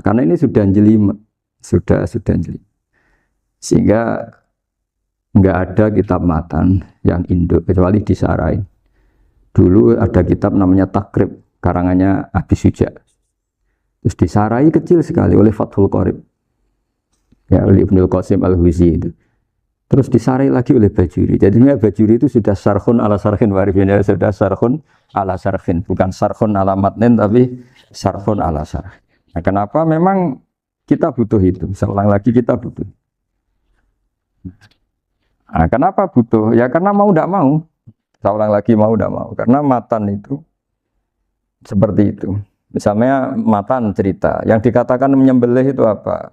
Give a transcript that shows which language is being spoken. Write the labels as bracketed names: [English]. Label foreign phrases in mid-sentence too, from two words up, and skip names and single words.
[Indonesian] Karena ini sudah jelimet, sudah jelimet. Sehingga enggak ada kitab matan yang induk kecuali disyarahin. Dulu ada kitab namanya Takrib, karangannya Abi Suja. Terus disarai kecil sekali oleh Fathul Qorib. Ya, oleh Ibnul Qasim Al-Huzi itu. Terus disarai lagi oleh Bajuri. Jadinya Bajuri itu sudah [Arabic] شرح على شرح وارفين, [Indonesian] sudah [Arabic] شرح على شرح, [Indonesian] bukan [Arabic] شرح على متن [Indonesian] tapi [Arabic] شرح على شرح. [Indonesian] Nah, kenapa memang kita butuh itu? Saya ulang lagi kita butuh. Nah, kenapa butuh? Ya karena mau tidak mau. Saya ulang lagi mau tidak mau. Karena matan itu seperti itu. Misalnya matan cerita, yang dikatakan menyembelih itu apa?